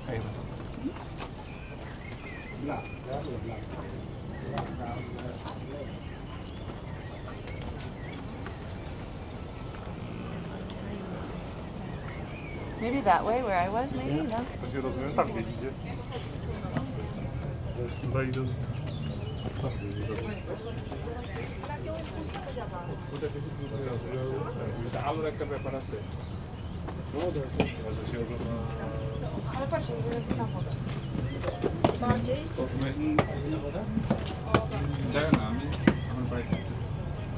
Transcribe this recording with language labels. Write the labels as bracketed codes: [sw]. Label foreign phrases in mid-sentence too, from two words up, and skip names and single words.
[en] Maybe that way where I was, maybe? No? [pl] To się rozumiem, tam gdzieś idzie. Wejdę. [it] Allora è per prepararsi. [pl] Ale patrz, tam woda. Bardziej? Czego nami? Mamy projekt.